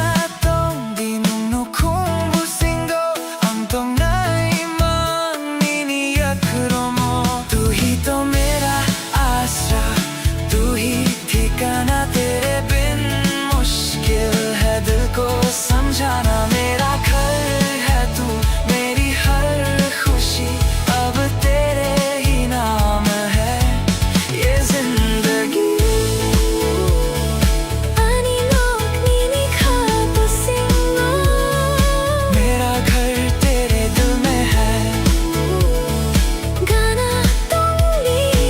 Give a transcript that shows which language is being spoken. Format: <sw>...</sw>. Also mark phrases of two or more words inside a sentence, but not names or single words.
<trp>tong dinung no kung busingo ang tong nai mang nini yakromo</trp> <hi>तू ही तो मेरा आसरा तू ही ठिकाना तेरे बिन मुश्किल है दिल को समझाना मेरा घर है तू मेरी हर खुशी अब तेरे ही नाम है ये जिंदगी।</hi> <trp>Ani lok nini khapusingo</trp> <hi>मेरा घर तेरे दिल में है गाना तुमने</hi>